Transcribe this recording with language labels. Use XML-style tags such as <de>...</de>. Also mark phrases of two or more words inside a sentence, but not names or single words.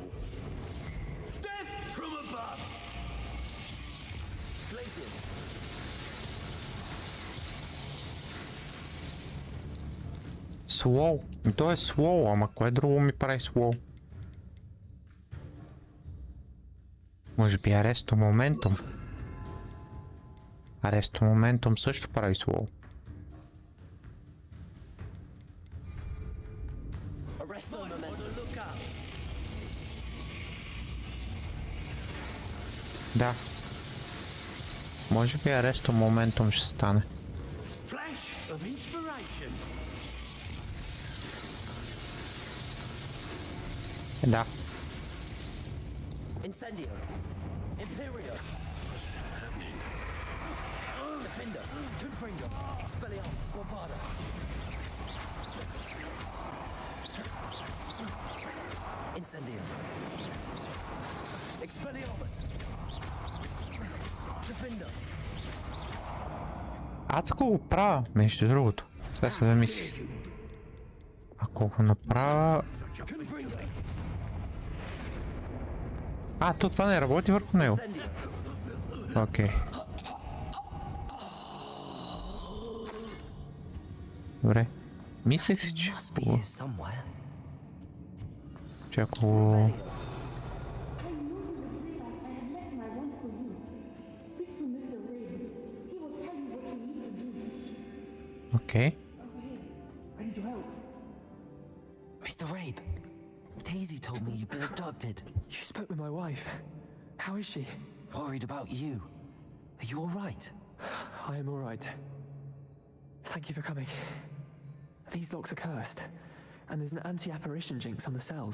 <en>Death from above. Glaciers.</en> <bg>Слоу. То е слоу, ама кое друго ми прави слоу? Може би аресто моментум. Аресто моментум също прави слоу. Да. Може би аресто моментум ще стане. Да. Incendio. Imperio. Defender. Confringo. Expelliarmus. Bombarda. Incendio. Expelliarmus. Defender. Адско го правя, между другото. Сега се да мисли. Ако го направя... А, то това не работи върху него. Окей. Добре. Мисля си, че... Че ако го... Окей.</bg> <en>Mr. Rabe, Daisy told me you've been abducted. You spoke with my wife. How is she? Worried about you. Are you all right? I am all right. Thank you for coming. These locks are cursed, and there's an anti-apparition jinx on the cells.</en>